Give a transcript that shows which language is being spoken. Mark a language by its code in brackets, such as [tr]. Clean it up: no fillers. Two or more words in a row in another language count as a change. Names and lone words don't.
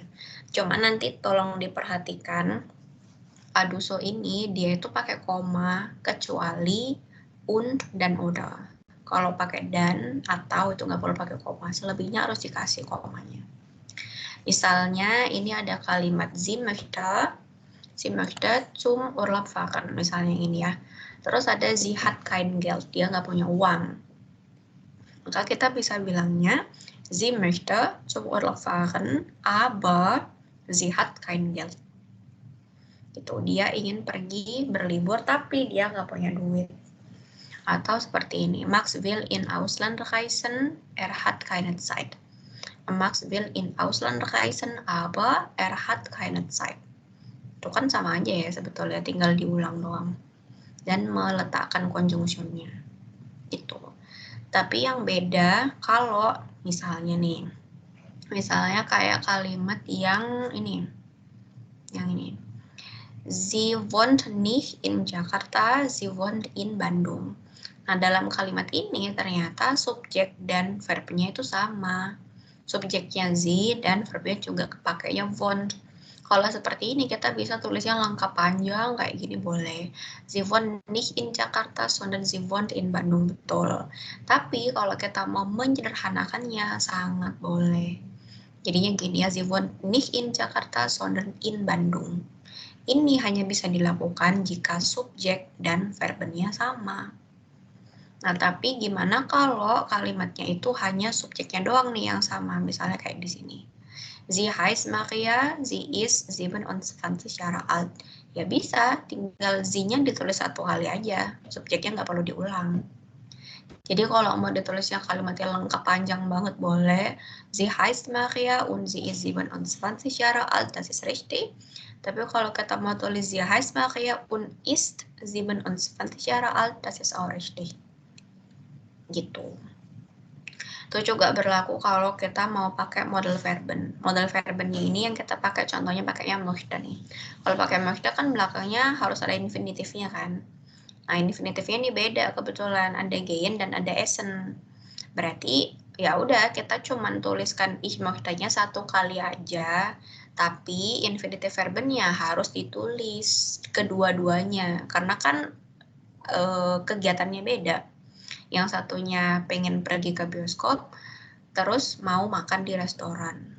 [id] Cuma nanti tolong diperhatikan, aduso ini dia itu pakai koma kecuali und dan oder. Kalau pakai dan atau itu nggak perlu pakai koma, selebihnya harus dikasih komanya. Misalnya ini ada kalimat [de] sie möchte zum Urlaub fahren, [id] misalnya ini ya. Terus ada [de] sie hat kein Geld, [id] dia nggak punya uang. Maka kita bisa bilangnya [de] sie möchte zum Urlaub fahren, aber sie hat kein Geld. [id] Gitu, dia ingin pergi berlibur tapi dia nggak punya duit. Atau seperti ini, [de] Max will in Ausland reisen, hat keine Zeit. Max will in Ausland reisen, aber hat keine Zeit. [id] Itu kan sama aja ya sebetulnya, tinggal diulang doang. Dan meletakkan conjunctionnya. Itu. Tapi yang beda kalau misalnya nih, misalnya kayak kalimat yang ini. [de] Sie wohnt nicht in Jakarta, sie wohnt in Bandung. [id] Nah, dalam kalimat ini ternyata subjek dan verbnya itu sama. Subjeknya sie dan verbnya juga kepakainya wohnt. Kalau seperti ini kita bisa tulisnya lengkap panjang kayak gini boleh. [de] Sie wohnt nicht in Jakarta, sondern sie wohnt in Bandung, betul. [id] Tapi kalau kita mau menyederhanakannya sangat boleh. Jadinya gini ya, [de] sie wohnt nicht in Jakarta, sondern in Bandung. [id] Ini hanya bisa dilakukan jika subjek dan verbnya sama. Nah, tapi gimana kalau kalimatnya itu hanya subjeknya doang nih yang sama, misalnya kayak di sini. [de] Sie heißt Maria, sie ist 27 Jahre alt. [id] Ya bisa, tinggal sie-nya ditulis satu kali aja, subjeknya nggak perlu diulang. Jadi kalau mau ditulisnya kalimatnya lengkap panjang banget boleh. [de] Sie heißt Maria und sie ist 27 Jahre alt, das ist richtig. [id] Tapi kalau kita mau tulis [de] sie heißt Maria und ist 27 Jahre alt, das ist auch richtig. [id] Gitu. Itu juga berlaku kalau kita mau pakai model verben. Model verbennya ini yang kita pakai, contohnya pakainya möchte nih. Kalau pakai möchte kan belakangnya harus ada infinitifnya kan. Nah, infinitifnya ini beda kebetulan, ada gehen dan ada essen. Berarti ya udah kita cuman tuliskan [de] ich möchte- [id] nya satu kali aja, tapi infinitif verbennya harus ditulis kedua-duanya karena kan kegiatannya beda. Yang satunya pengen pergi ke bioskop, terus mau makan di restoran.